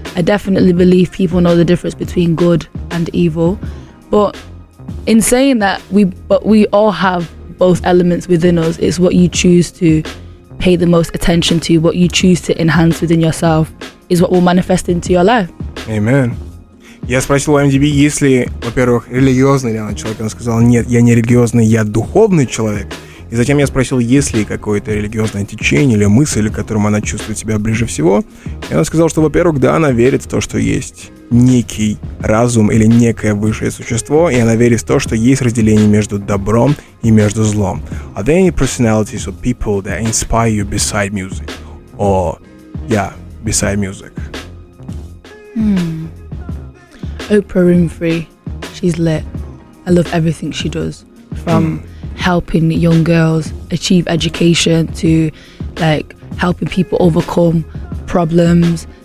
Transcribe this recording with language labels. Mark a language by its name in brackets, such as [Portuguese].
[English] I definitely believe people know the difference between good and evil. But in saying that, we all have both elements within us. It's what you choose to pay the most attention to, what you choose to enhance within yourself is what will manifest into your life. Amen. [Russian] Я спросил у IAMDDB, если, во-первых, религиозный ли она человек. Она сказала, нет, я не религиозный, я духовный человек. И затем я спросил, есть ли какое-то религиозное течение или мысль, которым она чувствует себя ближе всего. И она сказала, что, во-первых, да, она верит в то, что есть некий разум или некое высшее существо, и она верит в то, что есть разделение между добром и между злом. [English] Are there any personalities or people that inspire you beside music? Or, beside music? Oprah Winfrey, she's lit. I love everything she does, from helping young girls achieve education to like helping people overcome problems.